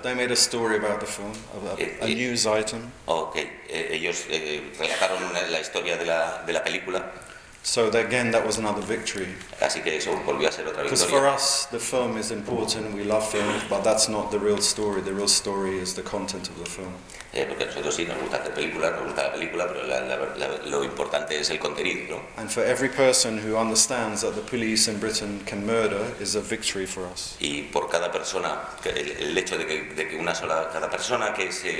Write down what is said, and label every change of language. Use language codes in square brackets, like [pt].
[en] They made a story about the film, a news item. [es] Okay, ellos relataron la historia de la película. [en] So again, that was another victory. [es] Así que eso volvió a ser otra victoria. [en] Because for us, the film is important. We love films, but that's not the real story. The real story is the content of the film. [es] Porque a nosotros sí nos gusta hacer películas, nos gusta la película, pero lo importante es el contenido, ¿no? [en] And for every person who understands that the police in Britain can murder is a victory for us. [es] Y por cada persona, el hecho de que una sola cada persona que